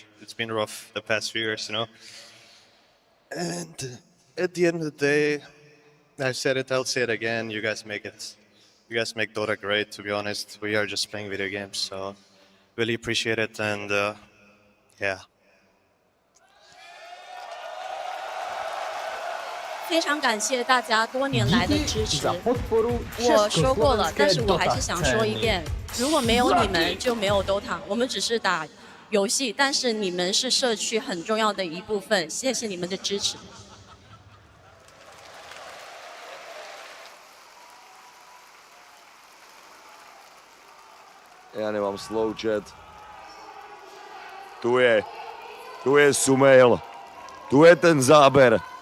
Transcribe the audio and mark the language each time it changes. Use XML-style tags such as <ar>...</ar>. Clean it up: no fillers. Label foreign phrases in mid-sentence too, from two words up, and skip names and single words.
<en>It's been rough the past few years, you know. And at the end of the day, I said it, I'll say it again, you guys make it. You guys make Dota great, to be honest. We are just playing video games, so really appreciate it, and yeah.</en> <zh>非常感谢大家多年来的支持。我说过了，但是我还是想说一遍：如果没有你们，就没有 Dota。我们只是打游戏，但是你们是社区很重要的一部分。谢谢你们的支持。</zh> <sk>Já nemám</sk> <en>slow chat.</en> <sk>Tu je Sumail. Tu je ten záber.</sk>